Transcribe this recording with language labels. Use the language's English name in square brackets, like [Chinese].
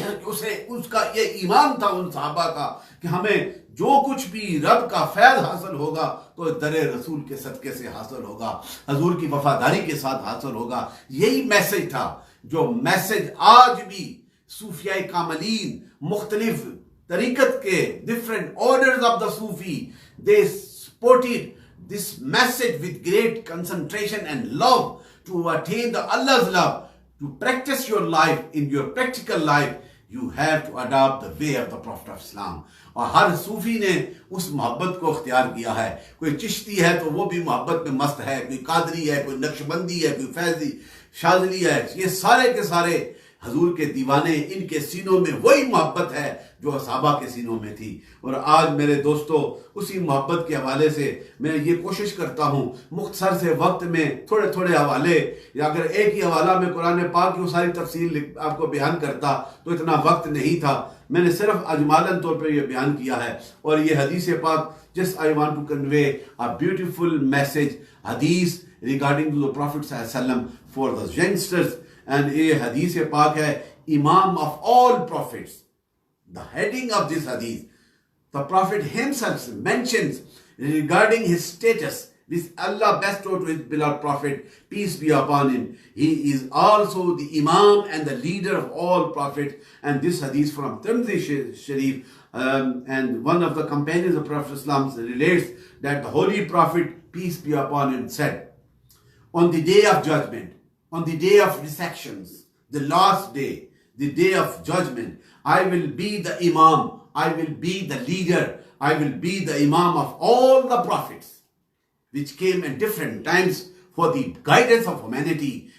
[Urdu] اس کا یہ ایمان تھا ان صحابہ کا کہ ہمیں جو کچھ بھی رب کا فیض حاصل ہوگا تو در رسول کے صدقے سے حاصل ہوگا، حضور کی وفاداری کے ساتھ حاصل ہوگا۔ یہی میسج تھا جو میسج آج بھی صوفیاء کاملین، مختلف طریقت کے [English] different orders of the Sufi, they supported this message with great concentration and love to attain the Allah's love, to practice your life in your practical life. You have to adopt the way of the Prophet of Islam. [Urdu] اور ہر صوفی نے اس محبت کو اختیار کیا ہے، کوئی چشتی ہے تو وہ بھی محبت میں مست ہے، کوئی قادری ہے، کوئی نقشبندی ہے، کوئی فیضی شاذلی ہے، یہ سارے کے سارے حضور کے دیوانے، ان کے سینوں میں وہی محبت ہے جو صحابہ کے سینوں میں تھی۔ اور آج میرے دوستو اسی محبت کے حوالے سے میں یہ کوشش کرتا ہوں مختصر سے وقت میں تھوڑے تھوڑے حوالے، یا اگر ایک ہی حوالہ میں قرآن پاک کی وہ ساری تفصیل آپ کو بیان کرتا تو اتنا وقت نہیں تھا، میں نے صرف اجمالاً طور پر یہ بیان کیا ہے۔ اور یہ حدیث پاک [English] just I want to convey a beautiful message hadith regarding to the Prophet صلی اللہ علیہ وسلم for the youngsters، [Urdu] and یہ حدیث پاک ہے [English] Imam of all prophets. The heading of this hadith, the Prophet himself mentions regarding his status, which Allah bestowed to his beloved Prophet, peace be upon him. He is also the Imam and the leader of all prophets. And this hadith from Tirmidhi Sharif, and one of the companions of Prophet Islam relates that the Holy Prophet, peace be upon him, said, on the day of judgment, on the day of dissections, the last day, the day of judgment, I will be the Imam, I will be the leader, I will be the Imam of all the prophets, which came at different times for the guidance of humanity.